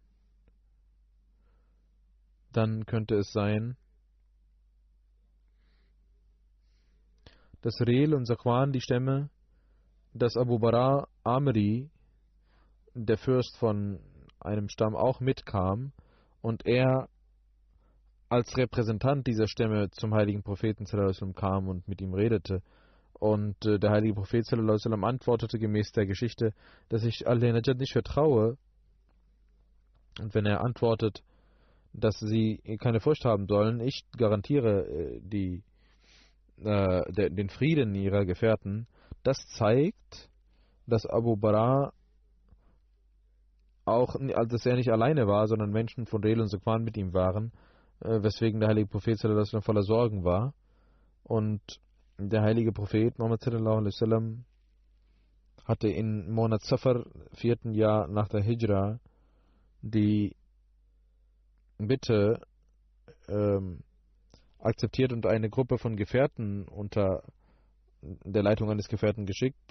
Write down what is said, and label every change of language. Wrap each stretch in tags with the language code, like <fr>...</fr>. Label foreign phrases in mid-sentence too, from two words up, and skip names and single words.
<de>dann könnte es sein, dass Rel und Sakwan, die Stämme, dass Abu Bara Amri, der Fürst von einem Stamm, auch mitkam und er als Repräsentant dieser Stämme zum heiligen Propheten</de> <ar>صلى الله عليه وسلم</ar> <de>kam und mit ihm redete. Und der heilige Prophet</de> <ar>صلى الله عليه وسلم</ar> <de>antwortete gemäß der Geschichte, dass ich Al-Najad nicht vertraue. Und wenn er antwortet, dass sie keine Furcht haben sollen, ich garantiere den Frieden ihrer Gefährten, das zeigt, dass Abu Bara auch, dass er nicht alleine war, sondern Menschen von Rel und Sakwan mit ihm waren, weswegen der heilige Prophet</de> <ar>صلى الله عليه وسلم</ar> <de>voller Sorgen war. Und der heilige Prophet Muhammad</de> <ar>صلى الله عليه وسلم</ar> <de>hatte in Monat Safar, 4. Jahr nach der Hijra, die Bitte akzeptiert und eine Gruppe von Gefährten unter der Leitung eines Gefährten geschickt.</de>